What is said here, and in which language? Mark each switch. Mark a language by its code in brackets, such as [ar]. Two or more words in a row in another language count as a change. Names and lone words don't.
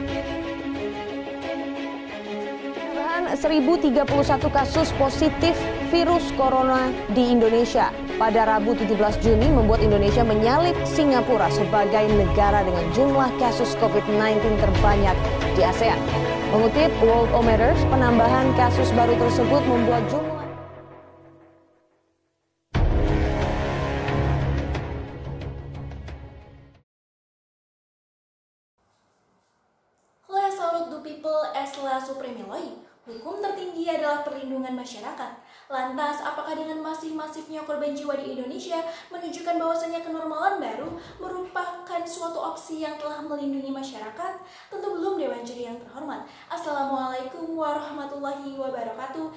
[id] 1.031 kasus positif virus corona di Indonesia pada Rabu 17 Juni membuat Indonesia menyalip Singapura sebagai negara dengan jumlah kasus COVID-19 terbanyak di ASEAN. Mengutip Worldometers, penambahan kasus baru tersebut membuat jumlah [fr] La salut du people es la supreme loi. [id] Hukum tertinggi adalah perlindungan masyarakat. Lantas, apakah dengan masifnya korban jiwa di Indonesia menunjukkan bahwasannya kenormalan baru merupakan suatu opsi yang telah melindungi masyarakat? Tentu belum, Dewan Juri yang terhormat. [ar] السلام عليكم ورحمة الله وبركاته.